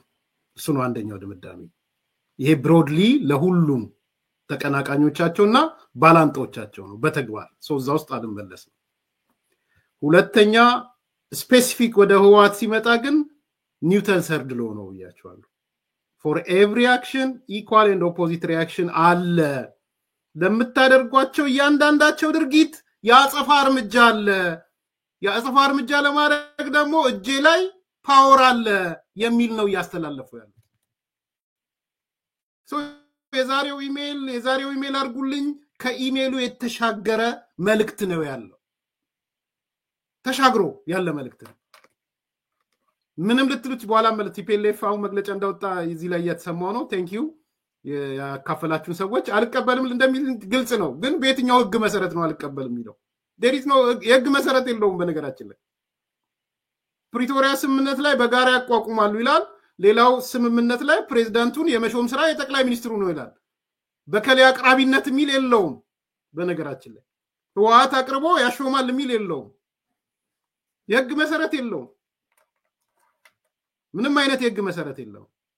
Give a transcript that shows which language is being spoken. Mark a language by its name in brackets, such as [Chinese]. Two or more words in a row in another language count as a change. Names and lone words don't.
[Amharic] እሱ ነው አንደኛው ድምዳሜ። ይሄ ብሮድሊ ለሁሉም ተቀናቃኞቻቸውና ባላንጦቻቸው ነው በተግባር እዛ ውስጥ አልመለስም። ሁለተኛ ስፔሲፊክ ወደ ህወሓት ሲመጣ ግን [English] Newton third law [Amharic] ነው ብያቸዋለሁ። [English] for every action equal and opposite reaction [Amharic] አለ። ለምታደርጓቸው እያንዳንዳቸው ድርጊት ያጸፋ እርምጃ አለ። ያጸፋ እርምጃ ለማድረግ ደግሞ እጄ ላይ ፓወር አለ የሚል ነው ያስተላለፈው ያለው። የዛሬው ኢሜል አርጉልኝ ከኢሜሉ የተሻገረ መልእክት ነው ያለው። ተሻግሮ ያለ መልእክት ነው። ምንም ልትሉት በኋላ ማለት ቲፒኤልኤፍ አሁን መግለጫ እንዳወጣ እዚህ ላይ እየተሰማው ነው። [English] thank you [Amharic] ያካፈላችሁን ሰዎች። አልቀበልም እንደሚል ግልጽ ነው። ግን በየትኛው ህግ መሰረት ነው አልቀበልም የሚለው? [English] there is no [Amharic] የህግ መሰረት የለውም። በነገራችን ላይ ፕሪቶሪያ ስምምነት ላይ በጋራ ያቋቁማሉ ይላል። ሌላው ስምምነት ላይ ፕሬዝዳንቱን የመሾም ስራ የጠቅላይ ሚኒስትሩ ነው ይላል። በከለ አቅራቢነት የሚል የለውም። በነገራችን ላይ ህወሓት አቅርቦ ያሾማል የሚል የለውም። የህግ መሰረት የለውም። ምንም አይነት የህግ መሰረት የለውም።